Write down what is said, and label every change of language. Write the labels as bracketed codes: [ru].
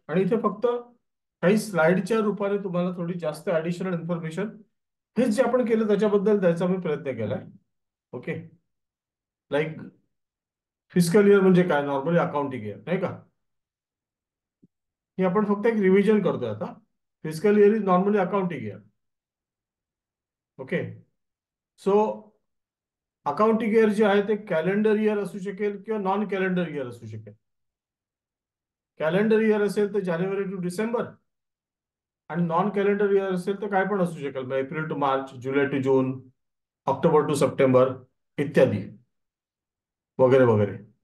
[mr] आणि इथे फक्त काही स्लाइडच्या रूपाने तुम्हाला थोडी जास्त ऍडिशनल इन्फॉर्मेशन हेच जे आपण केलं त्याच्याबद्दल द्यायचा मी प्रयत्न केलाय. ओके, लाईक फिजिकल इयर म्हणजे काय, नॉर्मली अकाउंटिंग इयर नाही का. हे आपण फक्त एक रिव्हिजन करतोय आता. [en] Physical year is normally accounting year. [mr] Okay, so accounting year जे आहे ते कॅलेंडर इयर असू शकेल किंवा नॉन कॅलेंडर इयर असू शकेल. कॅलेंडर इयर असेल तर जानेवारी टू डिसेंबर, आणि नॉन कॅलेंडर इयर असेल तर काय पण असू शकेल, मग April to March, July to June, October to September इत्यादी वगैरे वगैरे.